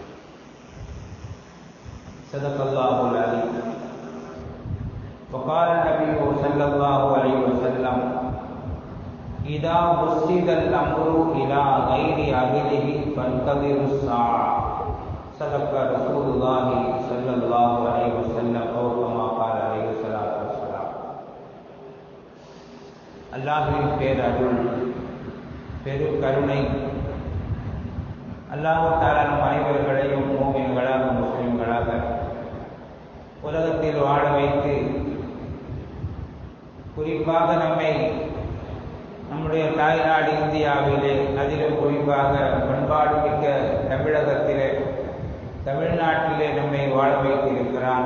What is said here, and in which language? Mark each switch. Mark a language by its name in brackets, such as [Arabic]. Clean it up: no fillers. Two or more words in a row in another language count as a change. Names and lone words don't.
[Arabic] صدق الله العليم وقال النبي صلى الله عليه وسلم إذا وسد الأمر إلى غير أهله فانتظروا الساعة صدق رسول الله صلى الله عليه وسلم أو كما قال عليه الصلاة والسلام. [Tamil] அல்லாஹ்வின் பேரருள் பெருங்கருணை [Arabic] الله تعالى [Tamil] நம் அனைவர்களையும் மூமின்களாக முஸ்லிம்களாக உலகத்தில் வாழ வைத்து குறிப்பாக நம்முடைய தாய்நாடு இந்தியாவிலே அதிலும் குறிப்பாக பண்பாடு மிக்க தமிழகத்திலே தமிழ்நாட்டிலே நம்மை வாழ வைத்திருக்கிறான்.